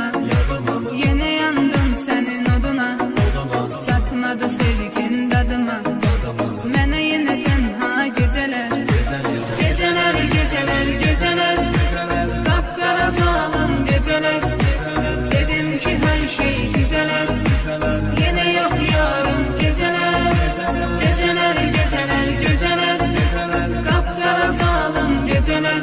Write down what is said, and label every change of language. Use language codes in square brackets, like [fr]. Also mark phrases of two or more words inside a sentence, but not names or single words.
[az] Yenə yandım sənin oduna, çatmadı sevgin dadıma. Mənə yenə tənha gecələr, gecələr, gecələr, gecələr, qapqara zalım gecələr. [tr] Dedim ki her şey güzeler, yine yok yarın geceler. Geceler, geceler, geceler, kapkara sağlam geceler.